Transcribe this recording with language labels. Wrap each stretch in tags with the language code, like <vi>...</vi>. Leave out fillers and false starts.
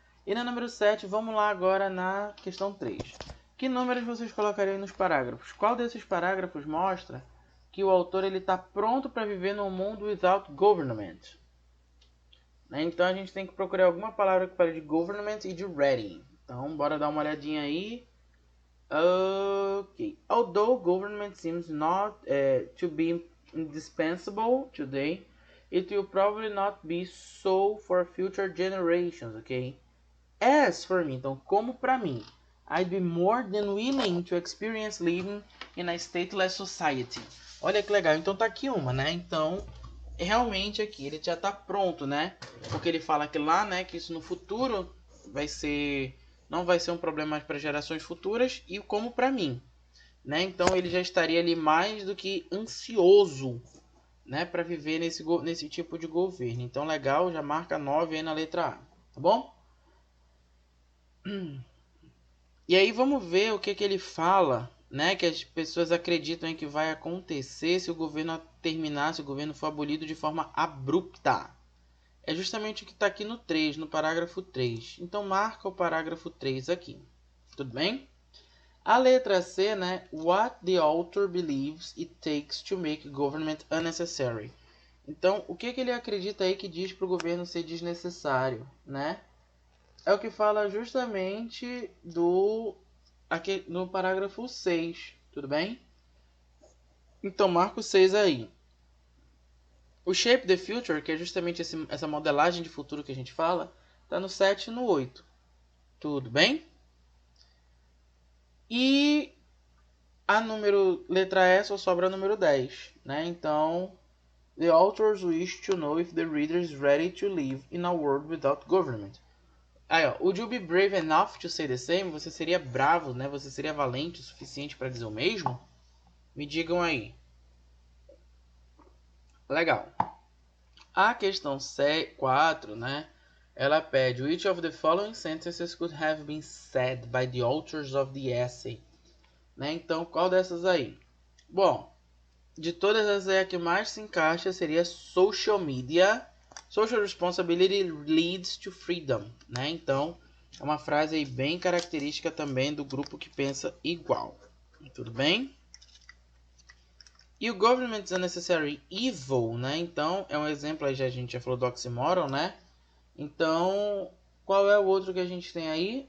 <pt>E na número 7, vamos lá agora na questão 3. Que números vocês colocariam nos parágrafos? Qual desses parágrafos mostra que o autor está pronto para viver num mundo</pt> <en>without government?</en> <pt>Então a gente tem que procurar alguma palavra que fale de government e de ready. Então bora dar uma olhadinha aí. Ok.</pt> <en>Although government seems not to be indispensable today, it will probably not be so for future generations, ok? As for me,</en> <pt>então como para mim,</pt> <en>I'd be more than willing to experience living in a stateless society.</en> <pt>Olha que legal, então tá aqui uma, né? Então, realmente aqui ele já tá pronto, né? Porque ele fala que lá, né, que isso no futuro não vai ser um problema para gerações futuras e como para mim, né? Então ele já estaria ali mais do que ansioso, né, para viver nesse tipo de governo. Então legal, já marca 9 aí na letra A, tá bom? E aí vamos ver o que ele fala, né? Que as pessoas acreditam em que vai acontecer se o governo terminar, se o governo for abolido de forma abrupta. É justamente o que está aqui no 3, no parágrafo 3. Então marca o parágrafo 3 aqui. Tudo bem? A letra C, né?</pt> <en>What the author believes it takes to make government unnecessary.</en> <pt>Então, o que ele acredita aí que diz para o governo ser desnecessário, né? É o que fala justamente aqui no parágrafo 6, tudo bem? Então, marca o 6 aí. O Shape the Future, que é justamente essa modelagem de futuro que a gente fala, está no 7 e no 8. Tudo bem? E a letra E só sobra a número 10, né?</pt> <en>Então, the authors wish to know if the reader is ready to live in a world without government. Aí, ó, would you be brave enough to say the same?</en> <pt>Você seria bravo, né? Você seria valente o suficiente para dizer o mesmo? Me digam aí. Legal. A questão 4, né? Ela pede:</pt> <en>which of the following sentences could have been said by the authors of the essay? Né?</en> <pt>Então, qual dessas aí? Bom, de todas as aí, a que mais se encaixa seria social media.</pt> <en>Social responsibility leads to freedom, né?</en> <pt>Então, é uma frase aí bem característica também do grupo que pensa igual. Tudo bem? E o</pt> <en>government is a necessary evil,</en> <pt>né? Então, é um exemplo aí, a gente já falou do oxymoron, né? Então, qual é o outro que a gente tem aí?</pt>